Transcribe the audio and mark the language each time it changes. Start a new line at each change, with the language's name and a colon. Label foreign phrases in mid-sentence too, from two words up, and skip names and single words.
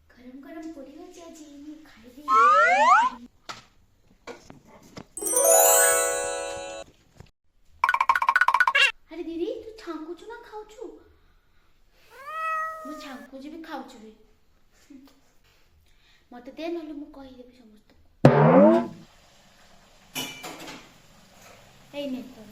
Hindi: गरम गरम पूरी हो जी
Odia: ମୁଁ ଖାଇବି। ଅରେ ଦିଦି ତୁ ଛାଙ୍କୁଛୁ ନା ଖାଉଛୁ? ମୁଁ ଛାଙ୍କୁଛି ବି ଖାଉଛି ବି। ମତେ ଦେ ନହେଲେ ମୁଁ କହିଦେବି ସମସ୍ତଙ୍କୁ। ଏଇ ନେ ତୋର।